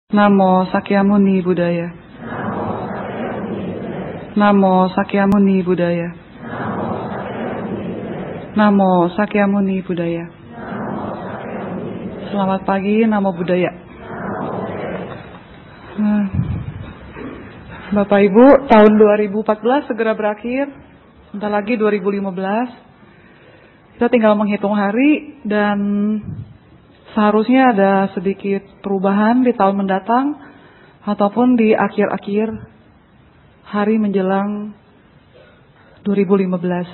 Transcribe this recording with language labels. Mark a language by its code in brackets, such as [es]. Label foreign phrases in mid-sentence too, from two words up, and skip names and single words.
[pi] Namo Sakyamuni Buddhaya. Namo Sakyamuni Buddhaya. Namo Sakyamuni Buddhaya. [id] Selamat pagi, [pi] Namo Buddhaya. [id] Bapak Ibu, tahun 2014 segera berakhir. Sebentar lagi 2015. Kita tinggal menghitung hari dan seharusnya ada sedikit perubahan di tahun mendatang ataupun di akhir-akhir hari menjelang 2015.